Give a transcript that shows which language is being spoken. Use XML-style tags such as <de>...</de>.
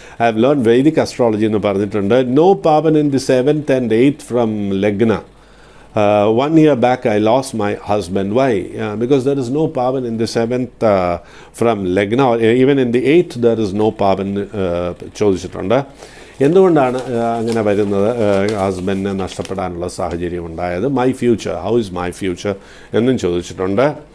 <en>I have learn Vedic astrology</en> <ml>എന്ന് പറഞ്ഞിട്ടുണ്ട്.</ml> <en>No pavan in the 7th and 8th from lagna. 1 year back I lost my husband. Why? Because there is no pavan in the 7th from Lagna, or even in the 8th there is no pavan</en> <ml>ചോദിച്ചിട്ടുണ്ട്. എന്തുകൊണ്ടാണ് അങ്ങനെ വരുന്നത്, ഹസ്ബൻഡിനെ നഷ്ടപ്പെടാനുള്ള സാഹചര്യം ഉണ്ടായത്?</ml> <en>my future, how is my future</en> <ml>എന്നും ചോദിച്ചിട്ടുണ്ട്.</ml>